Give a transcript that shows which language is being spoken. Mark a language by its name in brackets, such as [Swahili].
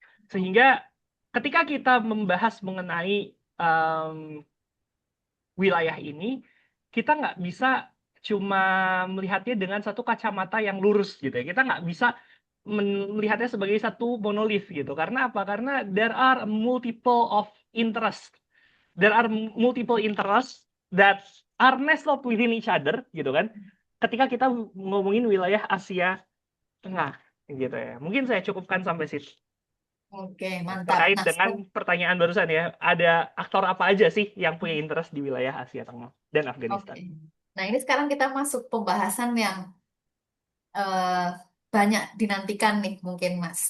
[Indonesian] Sehingga ketika kita membahas mengenai um, wilayah ini, kita nggak bisa cuma melihatnya dengan satu kacamata yang lurus gitu ya. Kita nggak bisa melihatnya sebagai satu monolith gitu. Karena apa? [English] Karena there are multiple of interest. There are multiple interests that are nestled within each other gitu kan. [Indonesian] Ketika kita ngomongin wilayah Asia Tengah gitu ya. Mungkin saya cukupkan sampai situ. Oke, mantap. Terkait Nah, dengan pertanyaan barusan ya, ada aktor apa aja sih yang punya interest di wilayah Asia Tengah dan oke. Afghanistan? Nah, ini sekarang kita masuk pembahasan yang eh, banyak dinantikan nih mungkin Mas.